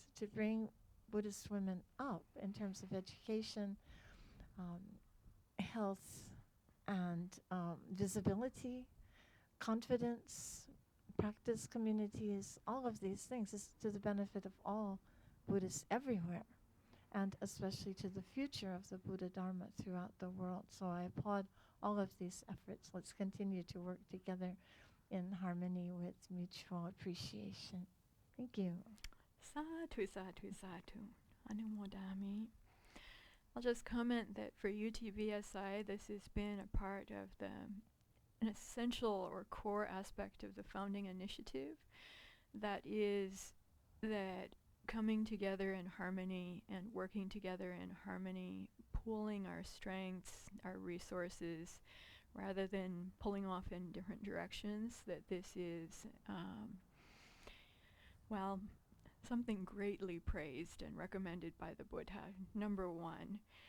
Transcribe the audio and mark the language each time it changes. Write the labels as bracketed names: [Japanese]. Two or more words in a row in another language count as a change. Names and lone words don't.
[English] To bring Buddhist women up in terms of education, health, and visibility, confidence, practice communities, all of these things is to the benefit of all Buddhists everywhere, and especially to the future of the Buddha Dharma throughout the world. So I applaud all of these efforts. Let's continue to work together in harmony with mutual appreciation. Thank you. [Pali] Sadhu, sadhu, sadhu. Anumodami. [English] I'll just comment that for UTBSI, this has been a part of an essential or core aspect of the founding initiative. That is that coming together in harmony and working together in harmony, pooling our strengths, our resources, rather than pulling off in different directions, that this is, something greatly praised and recommended by the Buddha, number one.